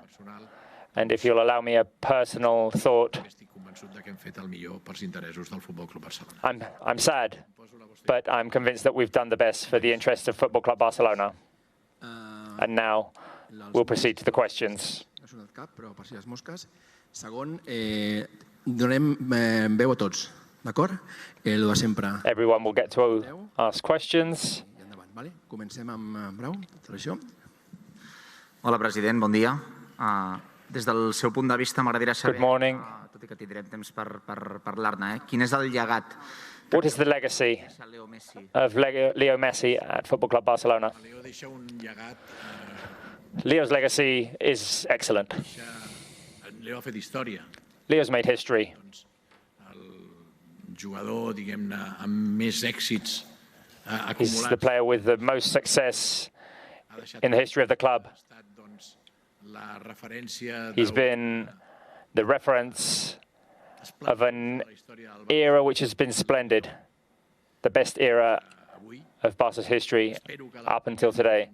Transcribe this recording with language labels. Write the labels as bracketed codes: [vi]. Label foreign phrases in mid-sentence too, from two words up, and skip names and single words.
[en] And if you'll allow me a personal thought, I'm sad, but I'm convinced that we've done the best for the interests of Football Club Barcelona. And now we'll proceed to the questions. [ca] Donem veu a tots, d'acord? Lo de sempre. [en] Everyone will get to ask questions. [ca] Comencem amb Brau, televisió. Hola, president, bon dia. Des del seu punt de vista, m'agradaria saber, tot i que tindrem temps per parlar-ne, quin és el llegat? [en] What is the legacy of Leo Messi at Football Club Barcelona? Leo's legacy is excellent. [ca] Leo ha fet història. [en] Leo's made history. He's the player with the most success in the history of the club. He's been the reference of an era which has been splendid, the best era of Barca's history up until today.